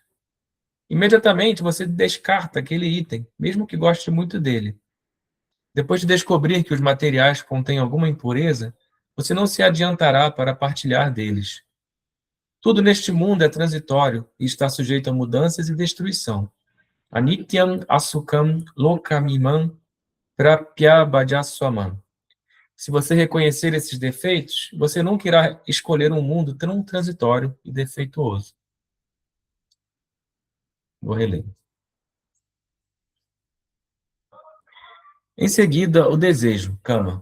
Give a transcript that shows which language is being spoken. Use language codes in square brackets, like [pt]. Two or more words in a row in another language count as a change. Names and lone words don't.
[pt] Imediatamente você descarta aquele item, mesmo que goste muito dele. Depois de descobrir que os materiais contêm alguma impureza, você não se adiantará para partilhar deles. Tudo neste mundo é transitório e está sujeito a mudanças e destruição. [sa] Anityam asukam lokamimam prapyabhajaswamam. [pt] Se você reconhecer esses defeitos, você nunca irá escolher um mundo tão transitório e defeituoso. Vou reler. Em seguida, o desejo, Kama.